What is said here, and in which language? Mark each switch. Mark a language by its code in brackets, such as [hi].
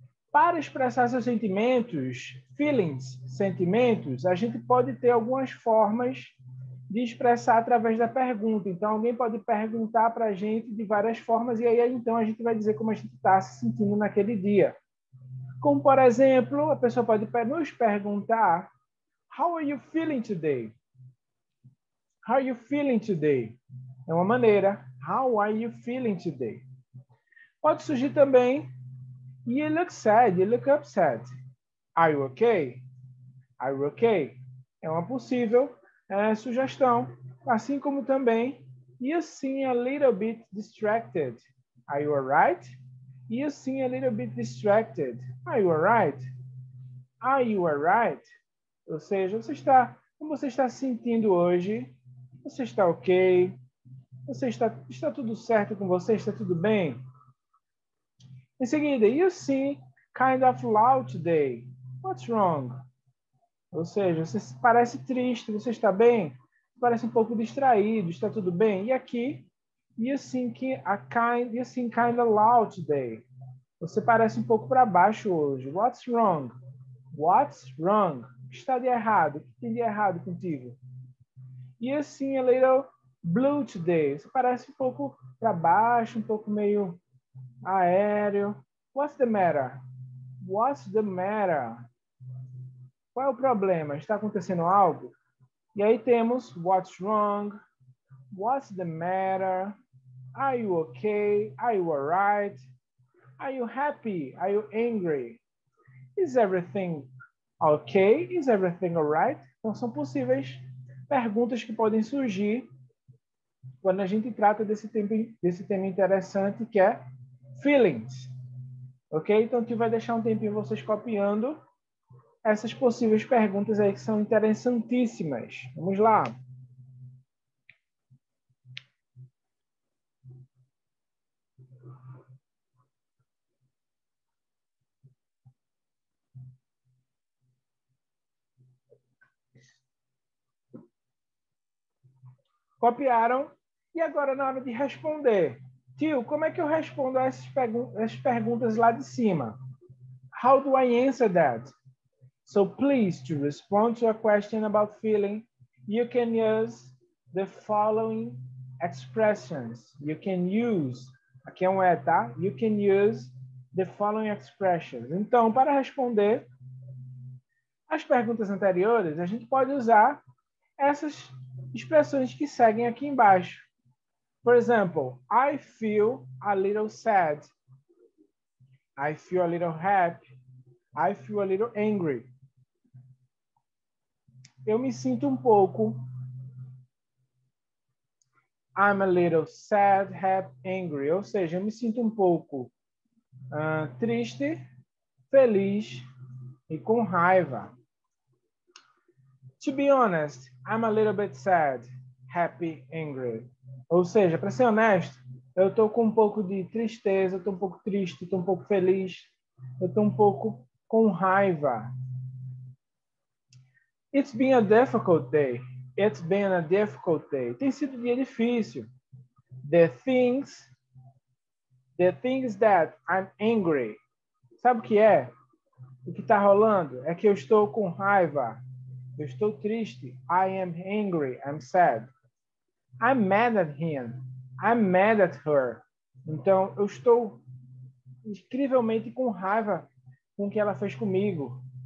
[pt] Para expressar seus sentimentos, feelings, sentimentos, a gente pode ter algumas formas de expressar através da pergunta. Então, alguém pode perguntar para a gente de várias formas e aí, então, a gente vai dizer como a gente está se sentindo naquele dia. Como, por exemplo, a pessoa pode nos perguntar: [en] How are you feeling today? How are you feeling today? [pt] É uma maneira. [en] How are you feeling today? [pt] Pode surgir também: [en] You look sad, you look upset. Are you okay? Are you okay? [pt] É uma possível sugestão. Assim como também, [en] You seem a little bit distracted. Are you alright? You seem a little bit distracted. Are you alright? Are you alright? [pt] Ou seja, como você está se sentindo hoje? Você está ok? Está tudo certo com você? Está tudo bem? Em seguida, [en] You seem kind of loud today. What's wrong? [pt] Ou seja, você parece triste, você está bem? Parece um pouco distraído, está tudo bem? E aqui, [en] You seem kind of loud today. [pt] Você parece um pouco para baixo hoje. [en] What's wrong? What's wrong? [pt] O que está de errado? O que tem de errado contigo? [en] You seem a little blue today. [pt] Você parece um pouco para baixo, um pouco meio aéreo. [en] What's the matter? What's the matter? [pt] Qual é o problema? Está acontecendo algo? E aí temos [en] what's wrong, what's the matter, are you okay, are you alright, are you happy, are you angry, is everything okay, is everything alright? [pt] Então são possíveis perguntas que podem surgir quando a gente trata desse tema interessante que é feelings. Ok? Então, aqui vai deixar um tempinho vocês copiando essas possíveis perguntas aí que são interessantíssimas. Vamos lá. Copiaram? E agora, na hora de responder. Tio, como é que eu respondo a essas perguntas lá de cima? [en] How do I answer that? So please, to respond to a question about feeling, you can use the following expressions. You can use, [pt] aqui é um tá? [en] You can use the following expressions. [pt] Então, para responder as perguntas anteriores, a gente pode usar essas expressões que seguem aqui embaixo. [en] For example, I feel a little sad. I feel a little happy. I feel a little angry. [pt] eu me sinto um pouco. [en] I'm a little sad, happy, angry. [pt] Ou seja, eu me sinto um pouco triste, feliz e com raiva. [en] To be honest, I'm a little bit sad, happy, angry. [pt] Ou seja, para ser honesto, eu estou com um pouco de tristeza, estou um pouco triste, estou um pouco feliz, eu estou um pouco com raiva. [en] It's been a difficult day. It's been a difficult day. [pt] Tem sido um dia difícil. [en] The things that I'm angry. [pt] Sabe o que é? O que está rolando é que eu estou com raiva. Eu estou triste. [en] I am angry. I'm sad. I'm mad at him. I'm mad at her. [pt] Então, eu estou incrivelmente com raiva com o que ela fez comigo.